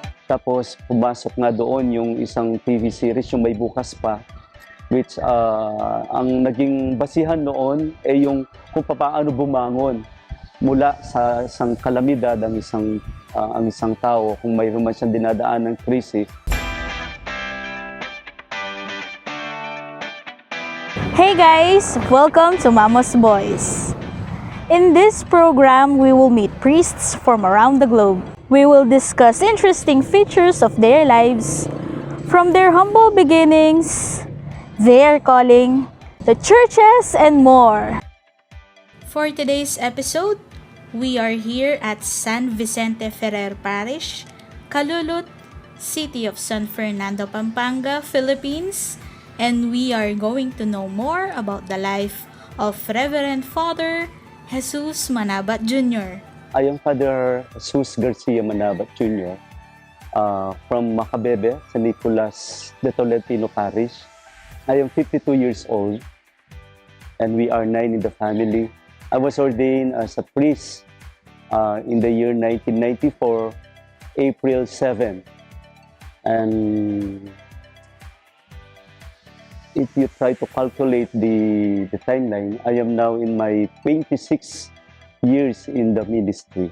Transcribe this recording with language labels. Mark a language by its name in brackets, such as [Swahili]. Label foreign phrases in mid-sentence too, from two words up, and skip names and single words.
[Filipino] Tapos pumasok nga doon yung isang TV series, yung May Bukas Pa, which ang naging basihan noon ay yung kung paano bumangon mula sa isang kalamidad ang isang tao kung mayroon man siyang dinadaan ng krisis. [English] Hey guys! Welcome to Mama's Boys. In this program, we will meet priests from around the globe. We will discuss interesting features of their lives, from their humble beginnings, their calling, the churches, and more. For today's episode, we are here at San Vicente Ferrer Parish, Calulut, City of San Fernando, Pampanga, Philippines, and we are going to know more about the life of Reverend Father Jesus Manabat Jr. I am Father Jesus Garcia Manabat Jr. From Macabebe, San Nicolas de Tolentino Parish. I am 52 years old and we are 9 in the family. I was ordained as a priest in the year 1994, April 7. And if you try to calculate the timeline, I am now in my 26 years in the ministry.